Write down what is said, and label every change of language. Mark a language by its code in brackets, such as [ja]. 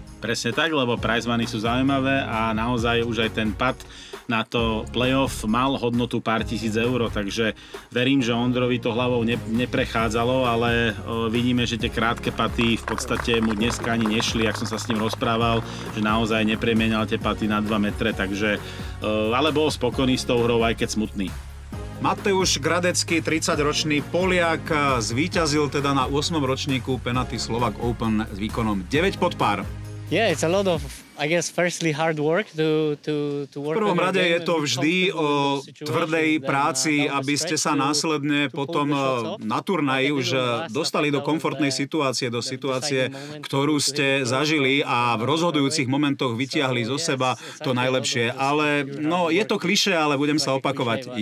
[sk] Presne tak, lebo prize money sú zaujímavé a naozaj už aj ten pad na to playoff mal hodnotu pár tisíc eur, takže verím, že Ondrovi to hlavou neprechádzalo, ale vidíme, že tie krátke paty v podstate mu dneska ani nešli, ak som sa s ním rozprával, že naozaj nepremienial tie paty na 2 metre, takže ale bol spokojný s tou hrou, aj keď smutný. Mateusz Gradecký, 30-ročný Poliak, zvíťazil teda na 8. ročníku penalty Slovak Open s výkonom 9 pod pár. [en] Yeah, it's a lot of, I guess, firstly hard work to work. [sk] V prvom rade je to vždy o tvrdej práci, aby ste sa následne potom na turnaji už dostali do komfortnej situácie, do situácie, ktorú ste zažili a v rozhodujúcich momentoch vytiahli zo seba to najlepšie. Ale no, je to klišé, ale budem sa opakovať.